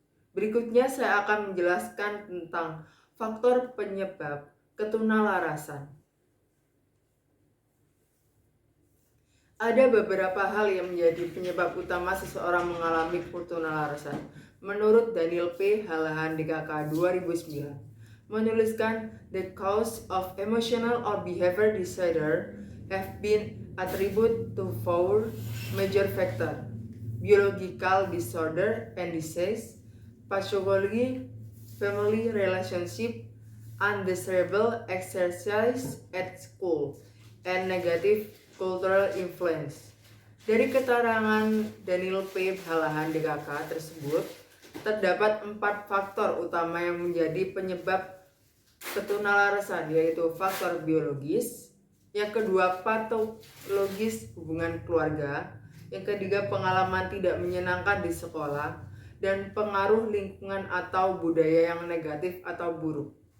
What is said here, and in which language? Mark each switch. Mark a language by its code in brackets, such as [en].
[id] Berikutnya saya akan menjelaskan tentang faktor penyebab ketunalarasan. Ada beberapa hal yang menjadi penyebab utama seseorang mengalami ketunalarasan. Menurut Daniel P. [en] Halahan DKK 2009, [id] menuliskan [en] the cause of emotional or behavior disorder have been attributed to four major factors: biological disorder and disease, pathology, family relationship, undesirable exercise at school, and negative cultural influence. [id] Dari keterangan Daniel P. Halahan DKK tersebut, terdapat 4 faktor utama yang menjadi penyebab ketunalarasan, yaitu faktor biologis, yang kedua patologis hubungan keluarga, yang ketiga pengalaman tidak menyenangkan di sekolah, dan pengaruh lingkungan atau budaya yang negatif atau buruk.